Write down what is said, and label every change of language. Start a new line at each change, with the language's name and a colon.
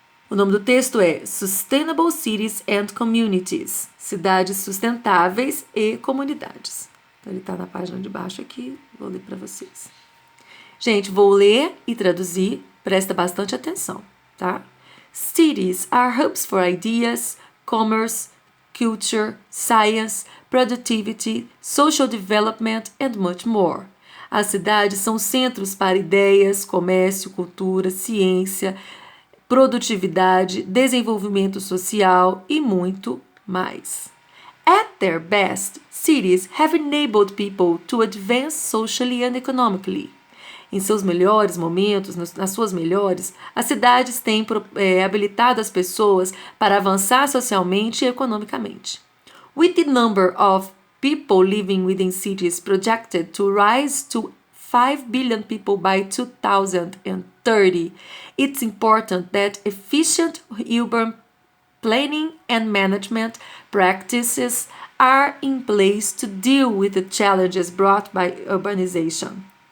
Portuguese: O nome do texto é Sustainable Cities and Communities, cidades sustentáveis e comunidades. Então, ele está na página de baixo aqui, vou ler para vocês. Gente, vou ler e traduzir, presta bastante atenção, tá?
English: Cities are hubs for ideas, commerce, culture, science, productivity, social development and much more.
Portuguese: As cidades são centros para ideias, comércio, cultura, ciência, produtividade, desenvolvimento social e muito mais.
English: At their best, cities have enabled people to advance socially and economically.
Portuguese: Em seus melhores momentos, nas suas melhores, as cidades têm habilitado as pessoas para avançar socialmente e economicamente.
English: With the number of people living within cities projected to rise to 5 billion people by 2030, it's important that efficient urban planning and management practices are in place to deal with the challenges brought by urbanization.